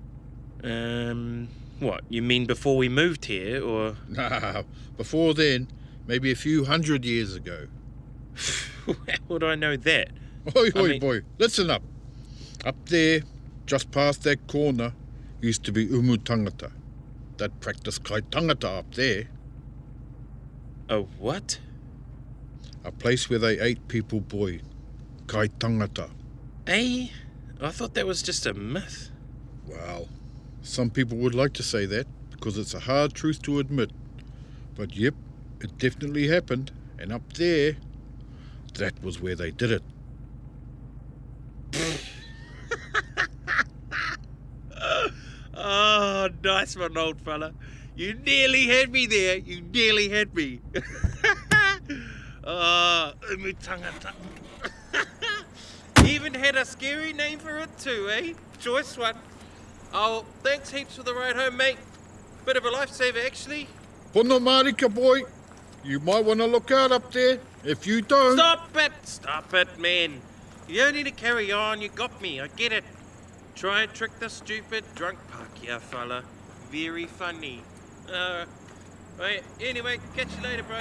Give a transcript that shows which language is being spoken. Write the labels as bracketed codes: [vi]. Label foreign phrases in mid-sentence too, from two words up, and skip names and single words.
[en] What, you mean before we moved here, or...? Nah, before then, maybe a few 100 years ago. How would I know that? Oi, boy, listen up. Up there, just past that corner, used to be [mi] umu tangata. [en] That practiced [mi] kai tangata [en] up there. A what? A place where they ate people, boy. [mi] Kai tangata. [en] Eh? I thought that was just a myth. Well, some people would like to say that because it's a hard truth to admit. But yep, it definitely happened. And up there, that was where they did it. Oh, nice one, old fella. You nearly had me there. You nearly had me. [mi] Umu tangata. [en] Even had a scary name for it too, eh? Choice one. Oh, thanks heaps for the ride home, mate. Bit of a lifesaver, actually. [mi] Pono marika, [en] boy. You might want to look out up there. If you don't... Stop it, man. You don't need to carry on. You got me. I get it. Try and trick the stupid drunk Paki, fella. Very funny. Right, anyway, catch you later, bro.